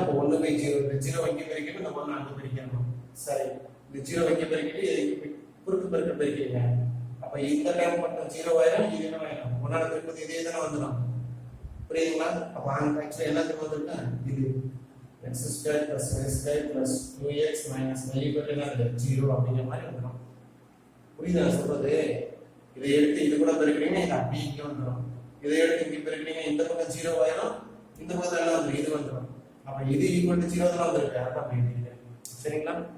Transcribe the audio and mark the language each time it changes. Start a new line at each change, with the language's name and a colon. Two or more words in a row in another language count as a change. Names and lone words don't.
Tamil: அப்ப 1 by 0 இந்த 0 வைக்க பிரிக்கணும், இந்த 1 அங்க பிரிக்கணும். சரி, இந்த 0 வைக்க பிரிக்கிட்டு குறுக்கு பெருக்க பிரிக்கிறீங்க. அப்ப இந்த டைம் மட்டும் 0 ஆயிரும், இது என்ன ஆயிரும்? 1 பிரிக்கிறது இதே தான வந்துரும். புரியுதுங்களா? அப்ப ஆன் ஆக்சுவலா என்னத்துக்கு வந்திருக்கா? இது
English: x square plus y square plus 2x minus y equal to 0
Tamil: அப்படிங்கிற மாதிரி வந்துரும். புரியுதா சொல்றது? இதை எடுத்து இது கூட பெருக்கிறீங்க, இது அப்படியே இங்க வந்துரும். இதை எடுத்து இங்க பெருக்கிறீங்க, இந்த பக்கம் 0 ஆயிரும், இந்த பக்கம் என்ன வந்துரும்? இது வந்துரும். அப்ப இது
English: equal to
Tamil: 0 தான் வந்திருக்கு. அதான் அப்படி இருக்கு. சரிங்களா?